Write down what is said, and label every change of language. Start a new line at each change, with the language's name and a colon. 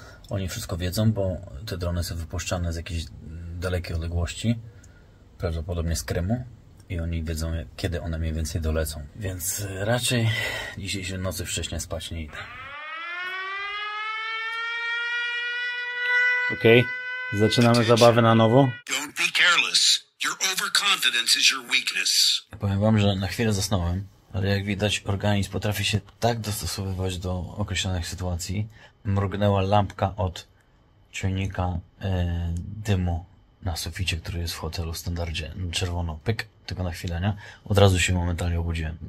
Polish: Oni wszystko wiedzą, bo te drony są wypuszczane z jakiejś dalekiej odległości. Prawdopodobnie z Krymu. I oni wiedzą, kiedy one mniej więcej dolecą. Więc raczej dzisiejszej nocy wcześniej spać nie idę. Okej, zaczynamy zabawę na nowo.
English: Don't be careless. Your overconfidence is your weakness.
Polish: Powiem wam, że na chwilę zasnąłem, ale jak widać organizm potrafi się tak dostosowywać do określonych sytuacji. Mrugnęła lampka od czujnika dymu na suficie, który jest w hotelu w standardzie. Czerwono, pyk, tylko na chwilę, nie? Od razu się momentalnie obudziłem.